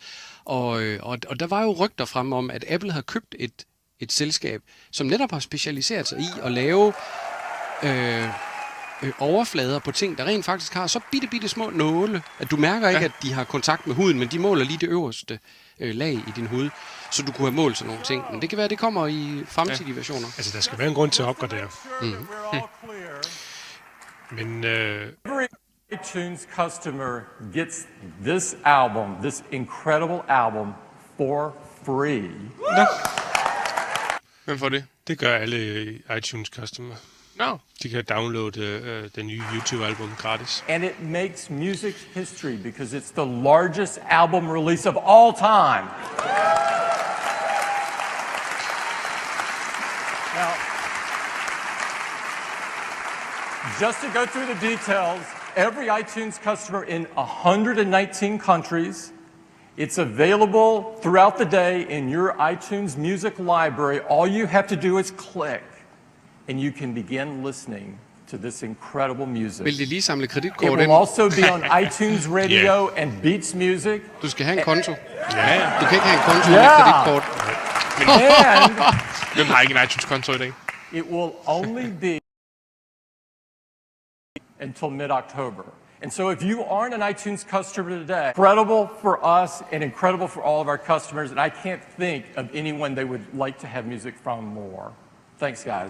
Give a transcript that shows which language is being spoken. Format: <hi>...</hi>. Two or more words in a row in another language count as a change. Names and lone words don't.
<da>Og der var jo rygter frem om, at Apple havde købt et selskab, som netop har specialiseret sig i at lave overflader på ting, der rent faktisk har så bitte små nåle, at du mærker ikke, at de har kontakt med huden, men de måler lige det øverste lag i din hud, så du kunne have målt sådan nogle ting. Men det kan være, det kommer i fremtidige versioner. Altså, der skal være en grund til at opgradere. Men</da> <en>Every iTunes customer gets this album, this incredible album, for free.</en> <da>Hvem får det? det gør alle iTunes customer.</da> <en>No.</en> <da>De kan downloade den nye YouTube-album gratis.</da> <en>And it makes music history because it's the largest album release of all time. Now, just to go through the details, every iTunes customer in 119 countries, it's available throughout the day in your iTunes music library. All you have to do is click, and you can begin listening to this incredible music.</en> <da>Vil de lige samle</da> <en>It</en> <da>kreditkort</da> <en>will</en> <da>ind?</da> <en>also be on iTunes Radio and Beats Music.</en> <da>Du skal have en konto. Ja, Du kan ikke have en konto med Ja. kreditkort.</da> <en>And</en> <da>Hvem har ikke en iTunes-konto i dag?</da> <en>it will only be until mid-October. And so if you aren't an iTunes customer today, incredible for us and incredible for all of our customers, and I can't think of anyone they would like to have music from more. Thanks, guys.</en>